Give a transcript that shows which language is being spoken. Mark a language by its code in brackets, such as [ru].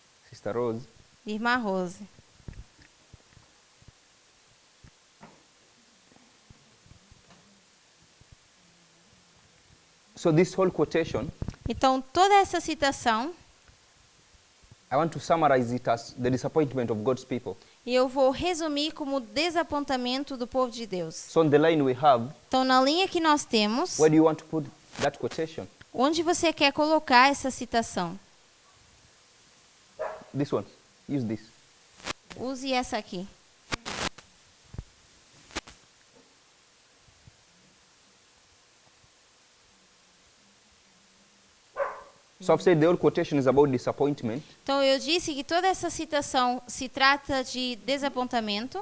[en] Sister Rose. [pt] Irmã Rose. [en] So this whole quotation, [pt] Então toda essa citação, [en] I want to summarize it as the disappointment of God's people. [pt] e eu vou resumir como desapontamento do povo de Deus. [en] So on the line we have, [pt] Então na linha que nós temos, [en] where do you want to put that quotation? [pt] onde você quer colocar essa citação? [en] This one. Use this. [pt] Use essa aqui. [en] So I've said the whole quotation is about disappointment. [pt] Então eu disse que toda essa citação se trata de desapontamento.